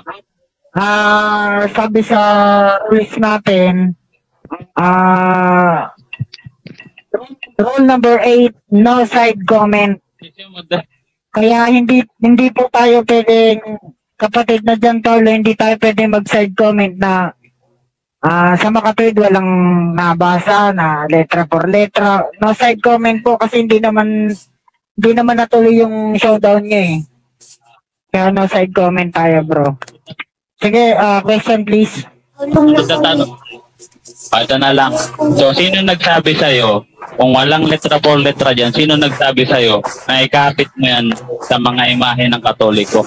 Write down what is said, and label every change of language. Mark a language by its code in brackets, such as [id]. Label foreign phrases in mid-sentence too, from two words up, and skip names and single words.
[tl] Sabi sa rules natin, [en] rule number 8, no side comment. [tl] Kaya hindi po tayo pwedeng, kapatid na John Paulo, hindi tayo pwedeng mag- [en] side comment [tl] na sa makatuwid walang nabasa na letra for letra. [en] No side comment [tl] po kasi hindi naman natuloy yung showdown niya eh. Kaya [en] no side comment [tl] tayo, bro. Sige, [en] question please. [tl] Ito na lang. So, sino nagsabi sa'yo, kung walang letra for letra dyan, sino nagsabi sa'yo na ikapit mo yan sa mga imahe ng Katoliko?